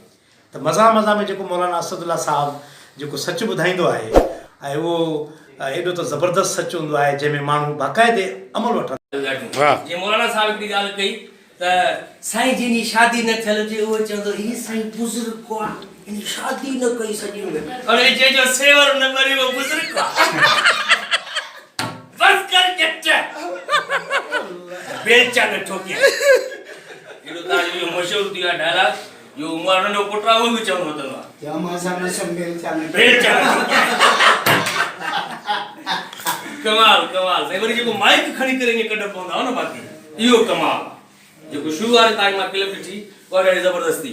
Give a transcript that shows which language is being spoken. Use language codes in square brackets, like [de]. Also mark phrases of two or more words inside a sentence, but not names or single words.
[sd] त मज़ा मज़ा में जेको मौलाना असदुल्ला साहब जेको सच ॿुधाईंदो आहे ऐं उहो एॾो त ज़बरदस्त सच हूंदो आहे जंहिंमें माण्हू बाक़ाइदे अमल वठंदा। जीअं मौलाना साहब हिकिड़ी ॻाल्हि कई त साईं जंहिंजी शादी न थियल हुजे उहो चवंदो हीउ साईं बुज़ुर्ग आहे, हिन शादी न कई सॼी उमिरि, और जंहिंजो सेवर न करे उहो बुज़ुर्ग आहे। बस कर जट बेलचा न ठोके। एॾो तव्हांजो इहो मशहूरु थी वियो आहे डायलॉग, जो उमर नंढो पुटु आहे उहो बि चवंदो अथव बेलचा न ठोके। कमाल कमाल साईं, वरी जेको माइक खणी करे ईअं कढ पवंदा हो न, बाक़ी इहो कमाल जेको शुरू वारे ताईं मां क्लिप ॾिठी उहा ॾाढी ज़बरदस्ती।